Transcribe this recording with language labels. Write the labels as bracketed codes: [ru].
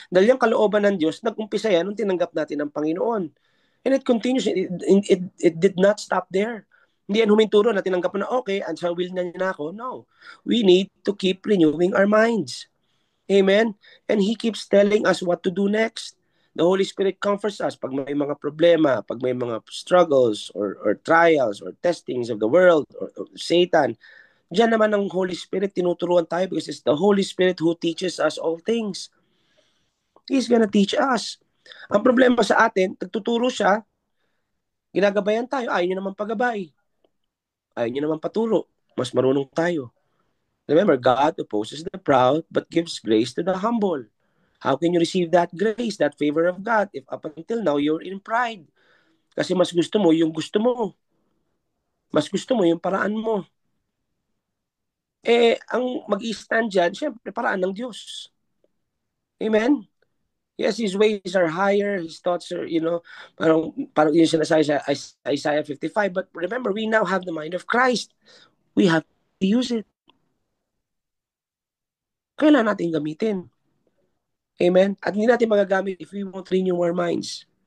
[tl] Dahil yung kalooban ng Diyos, nag-umpisa yan nung tinanggap natin ang Panginoon. [en] And it continues, it did not stop there. [tl] Hindi yan huminturo na tinanggap na, okay, and sa will na niya na ako. [en] No. We need to keep renewing our minds. Amen? And He keeps telling us what to do next. The Holy Spirit comforts us [tl] pag may mga problema, pag may mga [en] struggles or trials or testings of the world or Satan. [tl] Diyan naman ang Holy Spirit tinuturuan tayo [en] because it's the Holy Spirit who teaches us all things. He's gonna teach us. [tl] Ang problema sa atin, nagtuturo siya, ginagabayan tayo, ayaw niya naman pagabay. Ayaw niya naman paturo. Mas marunong tayo. [en] Remember, God opposes the proud but gives grace to the humble. How can you receive that grace, that favor of God, if up until now you're in pride? [tl] Kasi mas gusto mo yung gusto mo. Mas gusto mo yung paraan mo. Ang mag-i-stand dyan, syempre, paraan ng Diyos. Amen? [en] Yes, his ways are higher, his thoughts are, parang yun sinasabi sa Isaiah 55. But remember, we now have the mind of Christ. We have to use it. [tl] Kailan natin gamitin? Amen? At hindi natin magagamit [en] if we won't renew our minds.